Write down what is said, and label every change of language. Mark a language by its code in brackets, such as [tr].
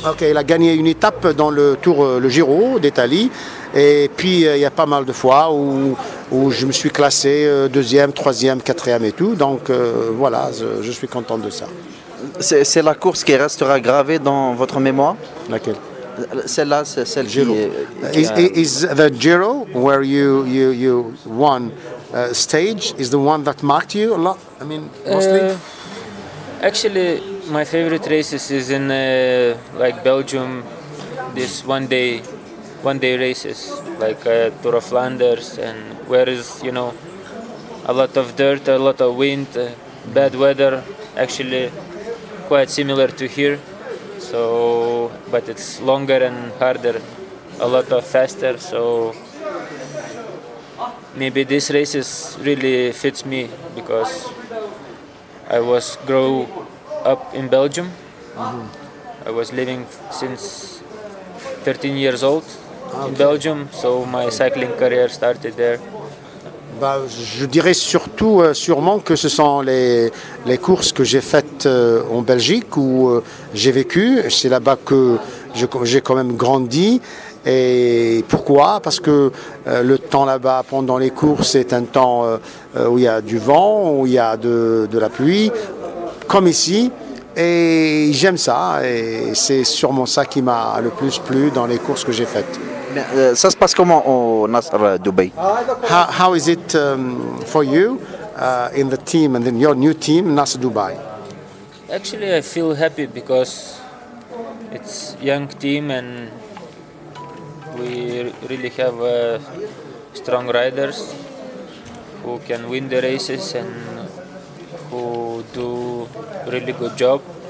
[fr] Ok, il a gagné une étape dans le Tour, le Giro d'Italie, et puis il y a pas mal de fois où je me suis classé 2e, 3e, 4e et tout, donc voilà, je suis content de ça. C'est la course qui restera gravée dans votre mémoire? Laquelle? Celle-là, c'est celle Giro. qui [en] Is the Giro where you won stage is the one that marked you a lot? I mean, mostly. Actually, my favorite races is in like Belgium. This one day races like Tour of Flanders, and where is a lot of dirt, a lot of wind, bad weather. Actually, quite similar to here. So, but it's longer and harder, a lot of faster. So maybe this races really fits me because I was grow up in Belgium. I was living since 13 years old in Belgium, so my cycling career started there. [fr] Je dirais sûrement que ce sont les courses que j'ai faites en Belgique où j'ai vécu. C'est là-bas que j'ai quand même grandi. Et pourquoi? Parce que le temps là-bas pendant les courses est un temps où il y a du vent, où il y a de la pluie, comme ici. Et j'aime ça. Et c'est sûrement ça qui m'a le plus plu dans les courses que j'ai faites. Ça se passe comment au Nasr Dubai? [en] How is it for you in the team and then your new team, Nasr Dubai? Actually, I feel happy because it's young team and we really have strong riders who can win the races and who do really good job.